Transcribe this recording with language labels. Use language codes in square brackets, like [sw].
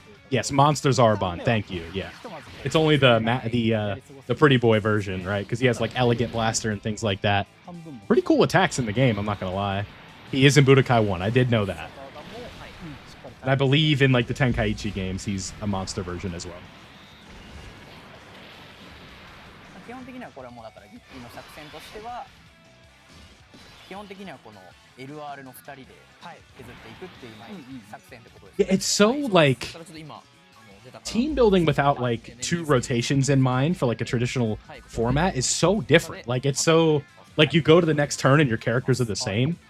[en] Yes, Monster Zarbon. Thank you. Yeah, it's only the pretty boy version, right? Because he has like elegant blaster and things like that. Pretty cool attacks in the game. I'm not gonna lie. He is in Budokai 1. I did know that. And I believe in like the Tenkaichi games, he's a monster version as well. [ja] 基本的にはこれはもうだからギッキーの作戦としては基本的にはこの LR の2人で削っていくっていう作戦ってことです。 [en] Yeah, it's so like team building without like two rotations in mind for like a traditional format is so different. Like it's so like you go to the next turn and your characters are the same.